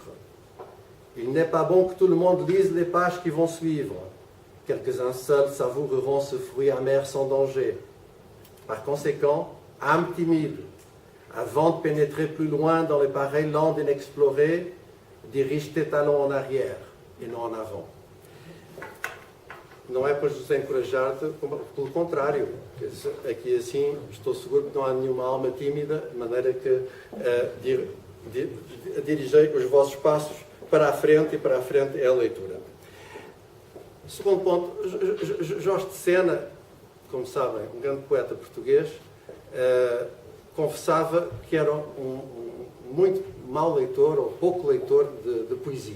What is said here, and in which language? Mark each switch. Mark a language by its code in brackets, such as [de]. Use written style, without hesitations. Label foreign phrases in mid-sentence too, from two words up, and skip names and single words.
[fr] Il n'est pas bon que tout le monde lise les pages qui vont suivre. Quelques-uns seuls savoureront ce fruit amer sans danger. Par conséquent, âme timide, avant de pénétrer plus loin dans les pareilles landes inexplorées, dirige tes talons en arrière et non en avant. [pt] Não é para desencorajar-te, pelo contrário. Aqui assim, estou seguro que não há nenhuma alma tímida, de maneira que dirigei os vossos passos para a frente, e para a frente é a leitura. Segundo ponto, Jorge de Sena, como sabem, um grande poeta português, confessava que era um muito mau leitor, ou pouco leitor de poesia.